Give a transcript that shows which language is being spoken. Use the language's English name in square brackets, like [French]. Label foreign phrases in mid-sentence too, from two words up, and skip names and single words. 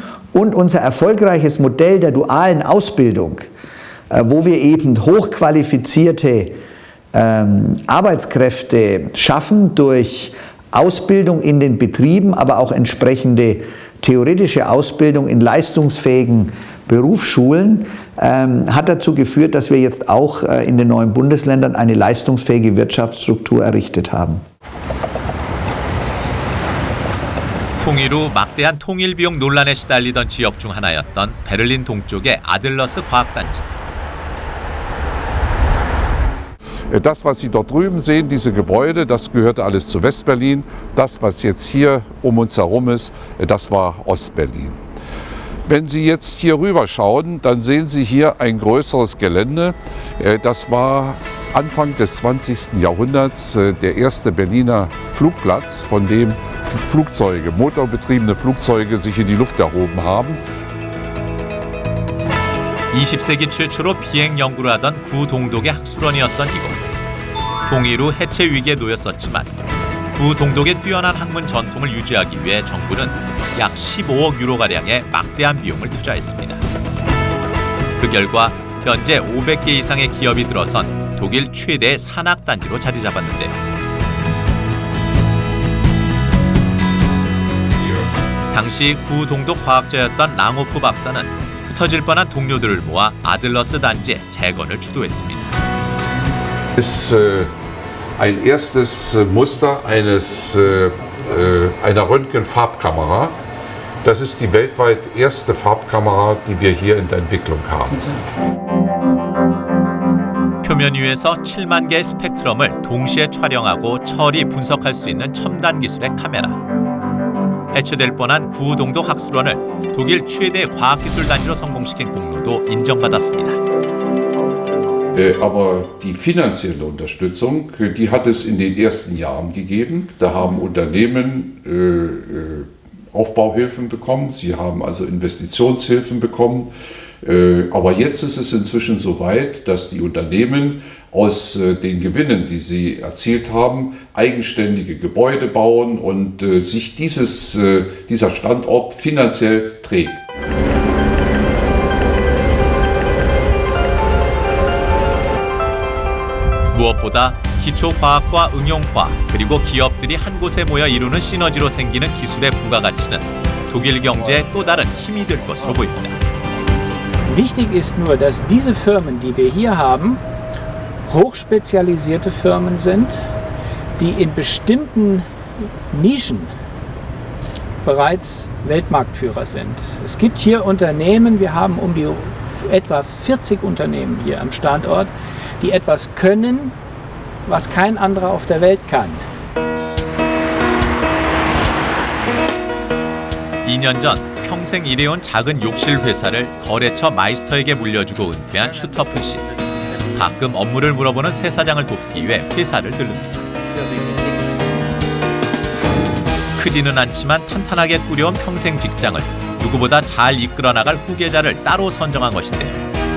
[German] Und unser erfolgreiches Modell der dualen Ausbildung, wo wir eben hochqualifizierte Arbeitskräfte schaffen durch Ausbildung in den Betrieben, aber auch entsprechende theoretische Ausbildung in leistungsfähigen Berufsschulen, hat dazu geführt, dass wir jetzt auch in den neuen Bundesländern eine leistungsfähige Wirtschaftsstruktur errichtet haben. [Korean] 통일 후 막대한 통일 비용 논란에 시달리던 지역 중 하나였던 베를린 동쪽의 아들러스 과학단지. [German] Das, was Sie dort drüben sehen, diese Gebäude, das gehörte alles zu Westberlin. Das, was jetzt hier um uns herum ist, das war Ostberlin. Wenn Sie jetzt hier rüber schauen, dann sehen Sie hier ein größeres Gelände. Das war Anfang des 20. Jahrhunderts der erste Berliner Flugplatz, von dem Flugzeuge, motorbetriebene Flugzeuge sich in die Luft erhoben haben. [Korean] 20세기 최초로 비행 연구를 하던 구동독의 학술원이었던 이곳. 통일 후 해체 위기에 놓였었지만 구동독의 뛰어난 학문 전통을 유지하기 위해 정부는 약 15억 유로가량의 막대한 비용을 투자했습니다. 그 결과 현재 500개 이상의 기업이 들어선 독일 최대 산학단지로 자리 잡았는데요. 당시 구동독 과학자였던 랑호프 박사는 흩어질 뻔한 동료들을 모아 아들러스 단지의 재건을 주도했습니다. [German] Ist ein erstes Muster einer Röntgenfarbkamera. Das ist die weltweit erste Farbkamera, die wir hier in der Entwicklung haben. [Korean] 표면 위에서 7만 개의 스펙트럼을 동시에 촬영하고 처리, 분석할 수 있는 첨단 기술의 카메라. 해체될 뻔한 구동독 학술원을 독일 최대 과학기술단지로 성공시킨 공로도 인정받았습니다. [German] Aber die finanzielle Unterstützung, die hat es in den ersten Jahren gegeben. Da haben Unternehmen Aufbauhilfen bekommen, sie haben also Investitionshilfen bekommen. Aber jetzt ist es inzwischen so weit, dass die Unternehmen aus den Gewinnen, die sie erzielt haben, eigenständige Gebäude bauen und sich dieser Standort finanziell trägt. [Korean] 무엇보다 기초과학과 응용과학 그리고 기업들이 한 곳에 모여 이루는 시너지로 생기는 기술의 부가가치는 독일 경제의 또 다른 힘이 될 것으로 보입니다. [German] Wichtig ist nur, dass diese Firmen, die wir hier haben, hochspezialisierte Firmen sind, die in bestimmten Nischen bereits Weltmarktführer sind. Es gibt hier Unternehmen, wir haben etwa 40 Unternehmen hier am Standort, die etwas können, was kein anderer auf der Welt kann. [Korean] 2년 전 평생 일해온 작은 욕실 회사를 거래처 마이스터에게 물려주고 은퇴한 슈터프 씨. 가끔 업무를 물어보는 새 사장을 돕기 위해 회사를 들릅니다. 크지는 않지만 탄탄하게 꾸려온 평생 직장을 누구보다 잘 이끌어 나갈 후계자를 따로 선정한 것인데요.